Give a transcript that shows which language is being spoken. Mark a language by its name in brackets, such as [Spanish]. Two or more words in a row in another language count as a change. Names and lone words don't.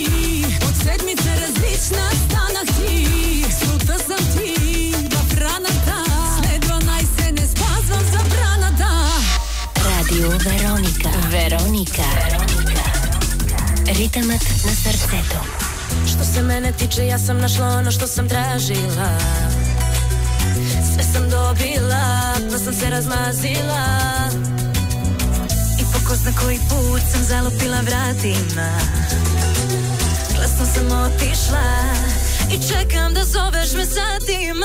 [Bulgarian] От седмица различна станах ти. Солта съм ти в раната. След 12 не спазвам забраната. Радио Вероника. Вероника. Ритъмът на сърцето. [Serbian] Što se mene tiče, ja sam našla ono što sam tražila. Sve sam dobila, pa sam se razmazila. I po ko zna koji put sam zalupila vratima. Glasno sam otišla i čekam da zoveš me satima.